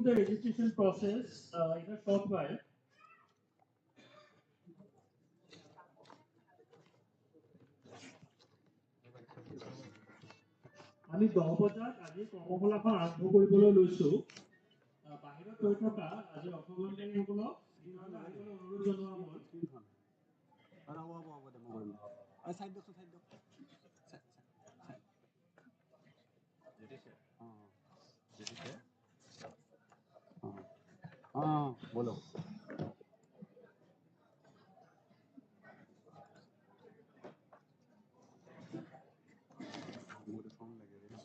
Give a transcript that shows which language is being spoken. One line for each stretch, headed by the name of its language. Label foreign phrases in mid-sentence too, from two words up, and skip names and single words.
English: the registration process in a short while.
Assamese: আমি 10 বজাত আজি কৰ্মশালাখন আৰম্ভ কৰিবলৈ লৈছো। বাহিৰত ৰৈ থকা আজি অংশগ্ৰহণকাৰীসকলক দিনলৈ আহিবলৈ অনুৰোধ জনোৱা হ'ল।
Hindi: बोलो मुझे फोन लगे